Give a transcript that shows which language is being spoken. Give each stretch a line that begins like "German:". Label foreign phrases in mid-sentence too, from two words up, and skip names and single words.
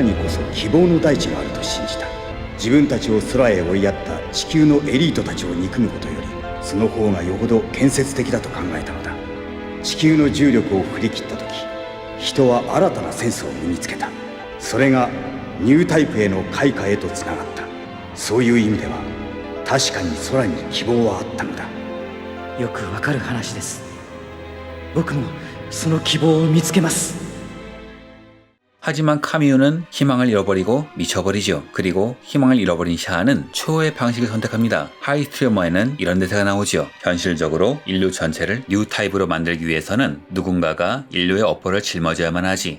Japanese: にこそ希望の大地があると信じた自分たちを空へ追いやった地球のエリートたちを憎むことよりその方がよほど建設的だと考えたのだ地球の重力を振り切った時人は新たなセンスを身につけたそれがニュータイプへの開花へとつながったそういう意味では確かに空に希望はあったのだよくわかる話です。僕もその希望を見つけます。
Korean: 하지만 카미유는 희망을 잃어버리고 미쳐버리죠. 그리고 희망을 잃어버린 샤아는 최후의 방식을 선택합니다. 하이스트리머에는 이런 대사가 나오죠. 현실적으로 인류 전체를 뉴타입으로 만들기 위해서는 누군가가 인류의 업보를 짊어져야만 하지.